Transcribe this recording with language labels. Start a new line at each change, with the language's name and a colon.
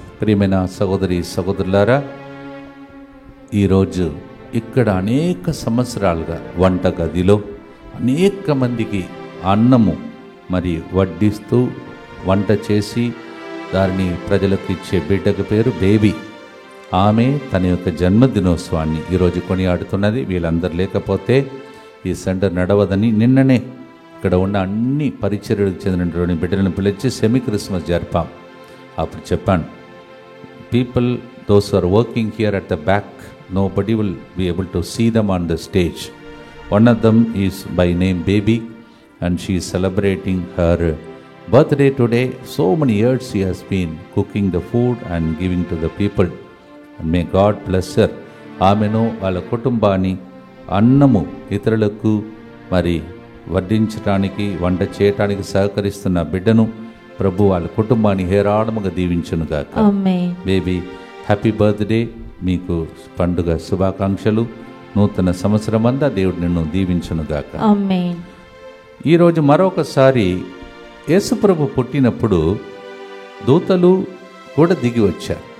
Telugu: ప్రియమైన సహోదరి సహోదరులారా, ఈరోజు ఇక్కడ అనేక సంవత్సరాలుగా వంటగదిలో అనేక మందికి అన్నము మరి వడ్డిస్తూ వంట చేసి దానిని ప్రజలకు ఇచ్చే బిడ్డకు పేరు బేబీ. ఆమె తన యొక్క జన్మదినోత్సవాన్ని ఈరోజు కొనియాడుతున్నది. వీళ్ళందరూ లేకపోతే ఈ సెంటర్ నడవదని నిన్ననే ఇక్కడ ఉన్న అన్ని పరిచర్యలకు చెందినటువంటి బిడ్డలను పిలిచి సెమీ క్రిస్మస్ జరిపాం. అప్పుడు చెప్పాను,
English: people, those who are working here at the back, nobody will be able to see them on the stage. One of them is by name Baby, and she is celebrating her birthday today. So many years she has been cooking the food and giving to the people, and may God bless her.
Telugu: ఆమెను వాళ్ళ కుటుంబాన్ని అన్నము ఇతరులకు మరి వడ్డించడానికి, వంట చేయటానికి సహకరిస్తున్న బిడ్డను ప్రభు వాళ్ళ కుటుంబాన్ని హేరాళముగా దీవించునుగాక. బేబీ హ్యాపీ బర్త్డే, మీకు పండుగ శుభాకాంక్షలు. నూతన సంవత్సరం అంతా దేవుడు నిన్ను దీవించునుగాక. ఈరోజు మరొకసారి యేసుప్రభు పుట్టినప్పుడు దూతలు కూడా దిగి వచ్చారు.